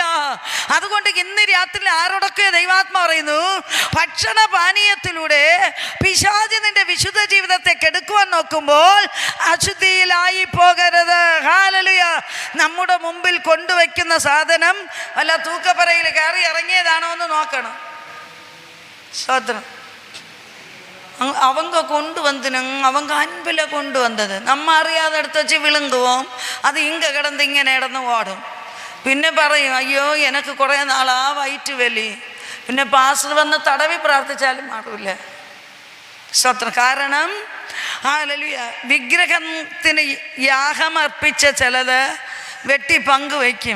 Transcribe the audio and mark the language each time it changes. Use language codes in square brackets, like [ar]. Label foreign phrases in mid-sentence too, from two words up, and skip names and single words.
[ml] അതുകൊണ്ട് ഇന്ന് രാത്രി ആരോടൊക്കെ ദൈവാത്മാ പറയുന്നു, ഭക്ഷണ പാനീയത്തിലൂടെ പിശാച് നിന്റെ വിശുദ്ധ ജീവിതത്തെ കെടുക്കുവാൻ നോക്കുമ്പോൾ അശുദ്ധിയിലായി പോകരുത്. ഹല്ലേലൂയ. നമ്മുടെ മുമ്പിൽ കൊണ്ടുവയ്ക്കുന്ന സാധനം വല്ല തൂക്കപ്പറയിൽ കയറി ഇറങ്ങിയതാണോ എന്ന് നോക്കണം. സ്തോത്രം. [ta] அவங்க கொண்டு வந்துனுங்க, அவங்க அன்பில் கொண்டு வந்தது. [ml] நம்ம അറിയാതെ എടുത്ത് വെച്ച് വിളുങ്ങുவோം. അത് ഇങ്ങ കിടന്ന് ഇങ്ങനെ ഇടന്ന് ഓടും. പിന്നെ പറയും, അയ്യോ എനിക്ക് കുറേ നാളാ വയറ്റ് വലി. പിന്നെ പാസ്റ്റർ വന്ന് തടവി പ്രാർത്ഥിച്ചാലും മാറില്ല. സ്തോത്രം. കാരണം ഹല്ലേലൂയ, വിഗ്രഹത്തിന് യാഗമർപ്പിച്ച ചിലത് വെട്ടി പങ്കുവയ്ക്കും.